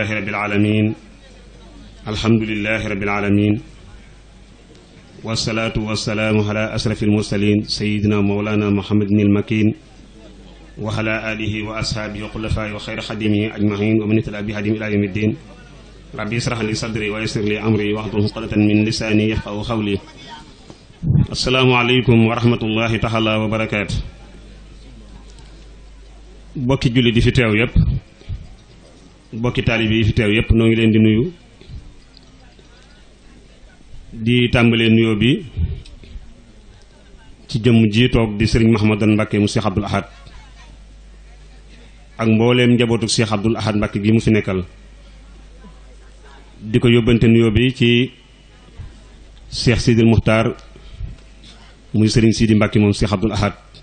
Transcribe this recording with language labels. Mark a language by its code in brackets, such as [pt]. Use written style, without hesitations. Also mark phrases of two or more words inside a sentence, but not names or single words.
[ar] رب العالمين الحمد لله رب العالمين والصلاة والسلام على أشرف المرسلين سيدنا مولانا محمد المكين وعلى آله وأصحابه وخلفائه وخير خديمه أجمعين ومن اهتدى بهديهم إلى يوم الدين ربي اشرح لي صدري ويسر لي أمري واحلل عقدة من لساني يفقهوا قولي السلام عليكم ورحمة الله تعالى وبركاته [wo] bokki julli di fi teew yépp bokki taalibe yi fi teew yépp noo ngi leen di nuyu di tàmbalee nuyoo bi ci jëmm ji toog di sëriñ Mahamadan Mbàkke mu Cheikh Abdoul Ahad ak mbooleem njabootu Cheikh Abdoul Ahad Mbàkke gi mu fi nekkal di ko yóbbante nuyoo bi ci Cheikh Sidil Muxtaar muy sëriñ Sidi Mbàkke moom Cheikh Abdoul Ahad